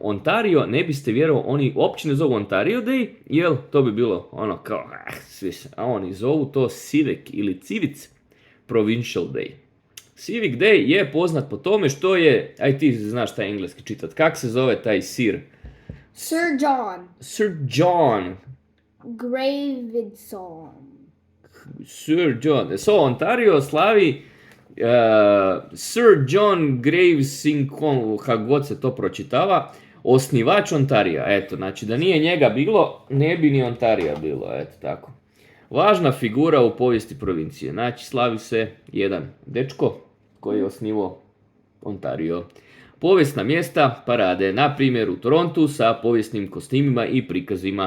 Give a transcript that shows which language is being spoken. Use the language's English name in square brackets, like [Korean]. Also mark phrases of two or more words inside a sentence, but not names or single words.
[Croatian] Ontario, ne biste vjerovali, oni uopće ne zovu Ontario Day, jel, to bi bilo ono kao, svi se, a oni zovu to Civic ili Civic Provincial Day. Civic Day je poznat po tome što je, aj ti znaš taj engleski čitat, kak se zove taj sir? Sir John. Sir John. Gravidson. Sir John. Ontario slavi Sir John Gravesingham, kako god se to pročitava, osnivač Ontarija. Eto, znači da nije njega bilo, ne bi ni Ontarija bilo, eto tako. Važna figura u povijesti provincije. Znači, slavi se jedan dečko koji je osnivao Ontario. Povijesna mjesta, parade, na primjer u Torontu sa povijesnim kostimima i prikazima.